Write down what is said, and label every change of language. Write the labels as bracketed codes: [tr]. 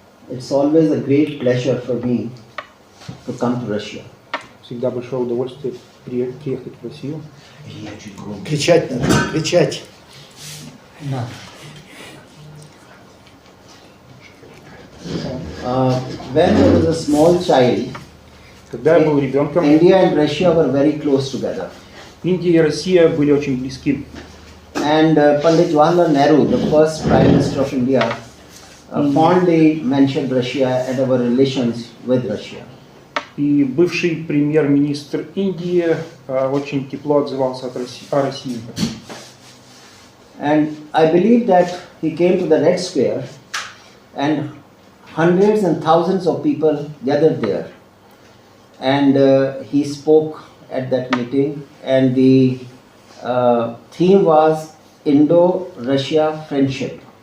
[en] It's always a great pleasure for me to come to Russia. [ru] Всегда большое удовольствие приехать в Россию. Кричать надо, кричать. [en] When I was a small child, [ru] Когда я был ребенком, [en] India and Russia were very close together. [ru] Индия и Россия были очень близки. [en] And Pandit Jawaharlal Nehru, the first Prime Minister of India, fondly mentioned Russia and our relations with Russia. [ru] И бывший премьер-министр Индии очень тепло отзывался о России. [en] And I believe that he came to the Red Square and hundreds and thousands of people gathered there. And he spoke at that meeting, and the theme was Indo-Russia friendship.